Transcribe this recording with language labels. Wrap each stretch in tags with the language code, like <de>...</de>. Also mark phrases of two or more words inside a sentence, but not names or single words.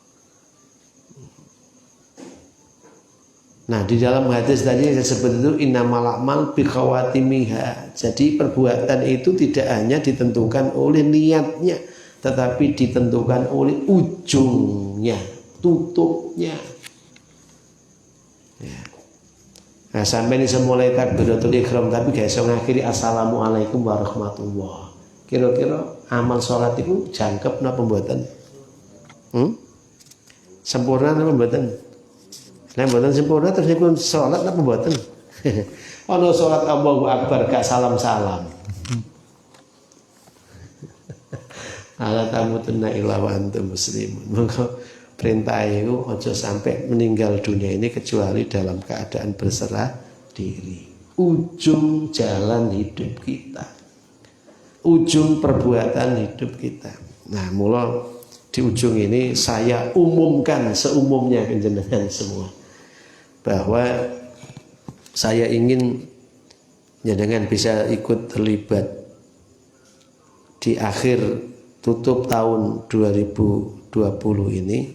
<id>Nah, di dalam hadis tadi yang disebut itu</id> <ar>إنما الأعمال بخواتيمها.</ar> <id>Jadi perbuatan itu tidak hanya ditentukan oleh niatnya, tetapi ditentukan oleh ujungnya, tutupnya.</id> <jv>Ya. Nah, sampai ini mulai</jv> <ar>تكبيرة الإحرام</ar> <jv>tapi gak iso ngakhiri</jv> <ar>السلام عليكم ورحمة الله.</ar> <jv>Kira-kira amal sholat itu jangkep napa mboten? Sempurna napa mboten? Nah, mboten sempurna terus niku salat napa mboten? Ana salat</jv> <ar>الله أكبر</ar> <jv>gak salam-salam.</jv> <ar>ألا تموتن إلا وأنتم مسلمون.</ar> <id>Monggo perintah itu aja sampai meninggal dunia ini kecuali dalam keadaan berserah diri. Ujung jalan hidup kita. Ujung perbuatan hidup kita. Nah, mula di ujung ini saya umumkan seumumnya ke jenengan semua bahwa saya ingin jenengan bisa ikut terlibat di akhir tutup tahun 2020 ini.</id>